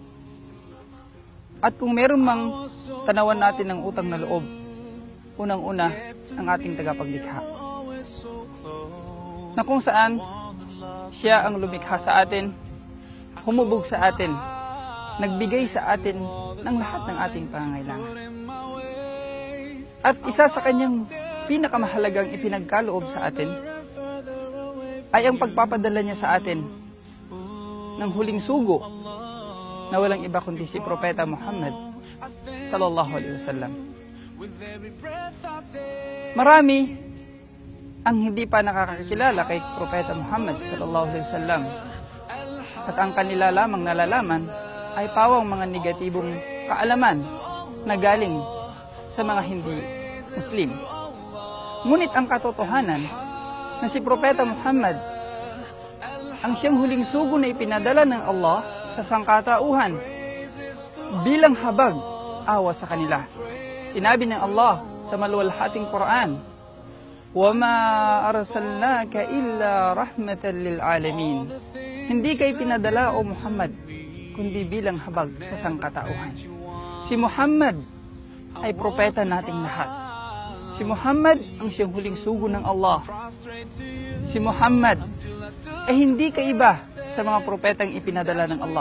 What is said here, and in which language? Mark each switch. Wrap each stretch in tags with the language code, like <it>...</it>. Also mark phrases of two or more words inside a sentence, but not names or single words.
<tl>At kung meron mang tanawan natin ng utang na loob, unang-una ang ating tagapaglikha, na kung saan siya ang lumikha sa atin, humubog sa atin, nagbigay sa atin ng lahat ng ating pangangailangan. At isa sa kanyang pinakamahalagang ipinagkaloob sa atin ay ang pagpapadala niya sa atin ng huling sugo na walang iba kundi si Propeta Muhammad</tl> <ar>صلى الله عليه وسلم.</ar> <tl>Marami ang hindi pa nakakakilala kay Propeta Muhammad</tl> <ar>صلى الله عليه وسلم,</ar> <tl>at ang kanila lamang nalalaman ay pawang mga negatibong kaalaman na galing sa mga hindi Muslim. Ngunit ang katotohanan na si Propeta Muhammad ang siyang huling sugo na ipinadala ng Allah sa sangkatauhan bilang habag awa sa kanila. Sinabi ng Allah sa maluwalhating Quran,</tl> <ar>وَمَا أَرْسَلْنَاكَ إِلَّا رَحْمَةً لِلْعَالَمِينَ.</ar> <tl>Hindi kay pinadala o Muhammad kundi bilang habag sa sangkatauhan. Si Muhammad ay propeta nating lahat. Si Muhammad ang siyang huling sugo ng Allah. Si Muhammad ay hindi kaiba sa mga propetang ipinadala ng Allah.</tl>